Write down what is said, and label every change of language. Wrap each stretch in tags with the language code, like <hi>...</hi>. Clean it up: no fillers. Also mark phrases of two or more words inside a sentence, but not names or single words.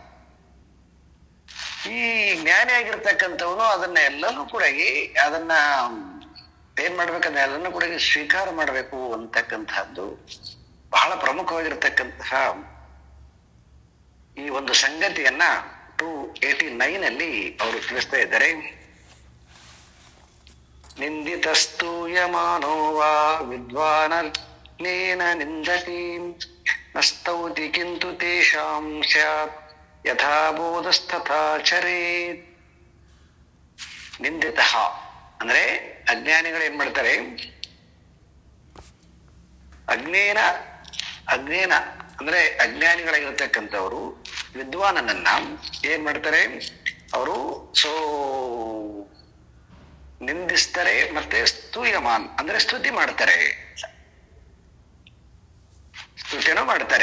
<kn>ಈ ಜ್ಞಾನಿ ಆಗಿರ್ತಕ್ಕಂಥವನು ಅದನ್ನ ಎಲ್ಲನೂ ಕೂಡ ಅದನ್ನ ಏನ್ ಮಾಡ್ಬೇಕಂದ್ರೆ ಎಲ್ಲನೂ ಕೂಡ ಸ್ವೀಕಾರ ಮಾಡಬೇಕು ಅಂತಕ್ಕಂಥದ್ದು ಬಹಳ ಪ್ರಮುಖವಾಗಿರ್ತಕ್ಕಂತಹ ಈ ಒಂದು ಸಂಗತಿಯನ್ನ 289 ಅಲ್ಲಿ ಅವರು ತಿಳಿಸ್ತಾ ಇದ್ದಾರೆ.</kn> <sa>ನಿಂದಿತಸ್ತೂಯಮಾನೋ ವಾ ವಿದ್ವಾನೇನ ನಿಂದತಿ ನಸ್ತೌತಿ ಕಿಂತು ತೇಷಾಂ ಸ್ಯಾತ್ ಯಥಾ ಬೋಧಸ್ತಥಾ ಚರೇತ್.</sa> <kn>ನಿಂದಿತಃ ಅಂದ್ರೆ ಅಜ್ಞಾನಿಗಳು ಏನ್ ಮಾಡ್ತಾರೆ, ಅಜ್ಞೇನ ಅಂದ್ರೆ ಅಜ್ಞಾನಿಗಳಾಗಿರ್ತಕ್ಕಂಥವ್ರು ವಿದ್ವಾನನನ್ನ ಏನ್ ಮಾಡ್ತಾರೆ, ಅವರು ನಿಂದಿಸ್ತಾರೆ ಮತ್ತೆ ಸ್ತೂಯಮಾನ್ ಅಂದ್ರೆ ಸ್ತುತಿ ಮಾಡ್ತಾರೆ, ಸ್ತುತಿನೂ ಮಾಡ್ತಾರೆ.</kn>